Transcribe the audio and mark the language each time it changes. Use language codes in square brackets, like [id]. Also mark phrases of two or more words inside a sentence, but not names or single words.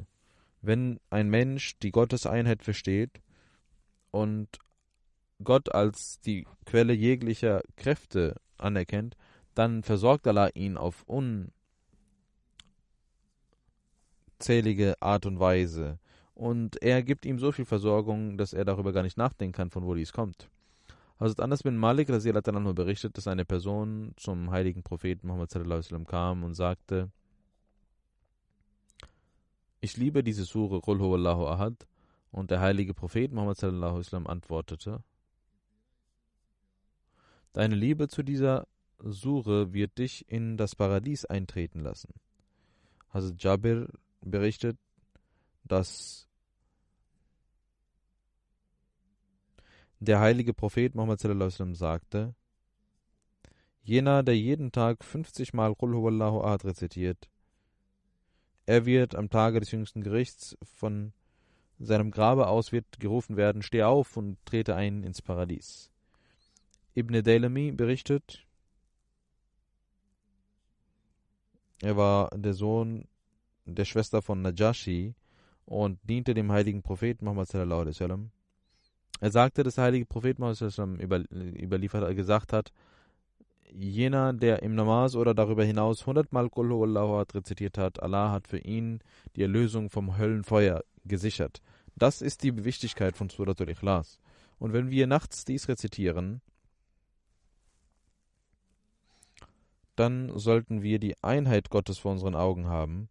[de] Wenn ein Mensch die Gotteseinheit versteht und Gott als die Quelle jeglicher Kräfte anerkennt, dann versorgt Allah ihn auf unzählige Art und Weise. Und er gibt ihm so viel Versorgung, dass er darüber gar nicht nachdenken kann, von wo dies kommt. Hazrat Anas bin Malik [ar] رضي الله عنه [de] berichtet, dass eine Person zum heiligen Propheten Muhammad [ar] صلى الله عليه وسلم [de] kam und sagte: Ich liebe diese Sure [ar] قل هو الله أحد. [de] Und der heilige Prophet Muhammad [ar] صلى الله عليه وسلم [de] antwortete: Deine Liebe zu dieser Sure wird dich in das Paradies eintreten lassen. Hazrat Jabir berichtet, dass Der heilige Prophet Muhammad [ar] صلى الله عليه وسلم [de] sagte: Jener, der jeden Tag 50 Mal [ar] قل هو الله أحد [de] rezitiert, er wird am Tage des jüngsten Gerichts von seinem Grabe aus wird gerufen werden: Steh auf und trete ein ins Paradies. Ibn Daylami berichtet, er war der Sohn der Schwester von Najashi und diente dem heiligen Propheten Muhammad [ar] صلى الله عليه وسلم. [de] Er sagte, dass der heilige Prophet Muhammad [ar] صلى الله عليه وسلم [de] überliefert gesagt hat: Jener, der im Namaz oder darüber hinaus 100 Mal [ar] قل هو الله أحد [de] rezitiert hat, Allah hat für ihn die Erlösung vom Höllenfeuer gesichert. Das ist die Wichtigkeit von Suratul Ikhlas. Und wenn wir nachts dies rezitieren, dann sollten wir die Einheit Gottes vor unseren Augen haben.